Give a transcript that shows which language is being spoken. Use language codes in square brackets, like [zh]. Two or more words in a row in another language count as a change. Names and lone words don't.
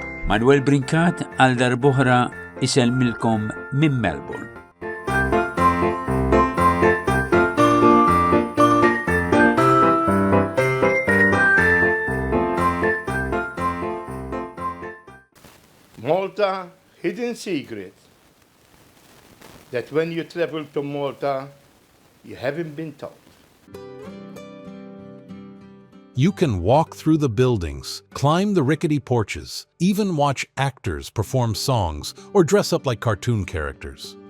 [mt] Manuel BRINCAT għal darb'oħra isellmilkom minn Melbourne. Malta, [en] hidden secret that when you travel to Malta, you haven't been told. You can walk through the buildings, climb the rickety porches, even watch actors perform songs or dress up like cartoon characters.